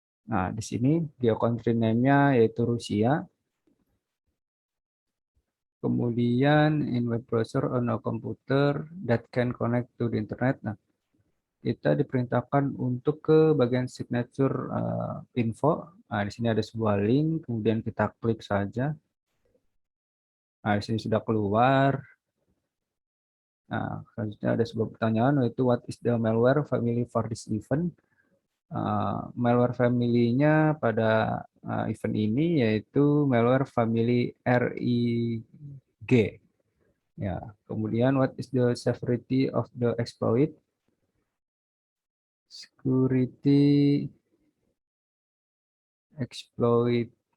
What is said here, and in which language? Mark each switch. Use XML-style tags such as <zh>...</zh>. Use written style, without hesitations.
<id>Nah, di sini geocountry name-nya yaitu Rusia.</id> <en>Kemudian in web browser on a computer that can connect to the internet.</en> <id>Nah, kita diperintahkan untuk ke bagian signature info. Nah, di sini ada sebuah link, kemudian kita klik saja. Nah, di sini sudah keluar. Nah, selanjutnya ada sebuah pertanyaan yaitu</id> <en>what is the malware family for this event?</en> <id>Malware family-nya pada event ini yaitu malware family RIG. Ya, kemudian</id> <en>what is the severity of the exploit? Security exploit.</en>